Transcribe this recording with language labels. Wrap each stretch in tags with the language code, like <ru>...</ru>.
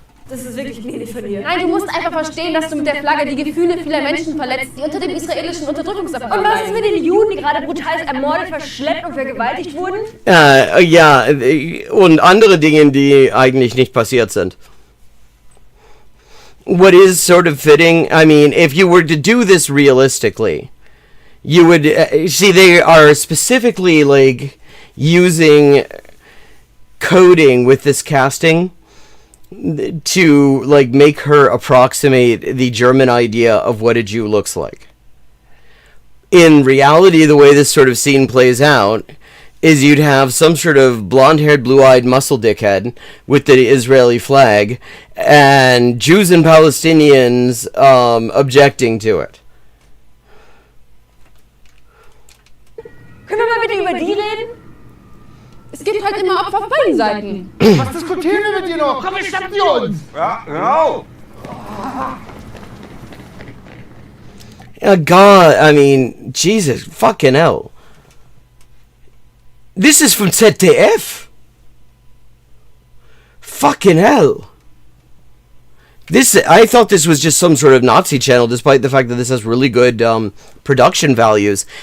<de>Das ist wirklich gnädig von dir. Nein, du musst einfach verstehen, dass du mit der Flagge die Gefühle vieler Menschen verletzt, die unter dem israelischen Unterdrückungsapparat leiden. Und was ist mit den Juden, die gerade brutal ermordet, verschleppt und vergewaltigt wurden? Ja, und andere Dinge, die eigentlich nicht passiert sind.</de> <en>What is sort of fitting, I mean, if you were to do this realistically, you would, see, they are specifically, like, using coding with this casting to, like, make her approximate the German idea of what a Jew looks like. In reality, the way this sort of scene plays out is you'd have some sort of blonde-haired, blue-eyed muscle dickhead with the Israeli flag, and Jews and Palestinians objecting to it.</en> <de>Können wir mal bitte über die reden? Es gibt halt immer Opfer auf beiden Seiten. Was diskutieren wir mit dir noch? Komm, wir schnappen die uns! Ja, genau!</de> <en>God, I mean, Jesus, fucking hell. This is from ZDF. Fucking hell. I thought this was just some sort of Nazi channel, despite the fact that this has really good production values.</en>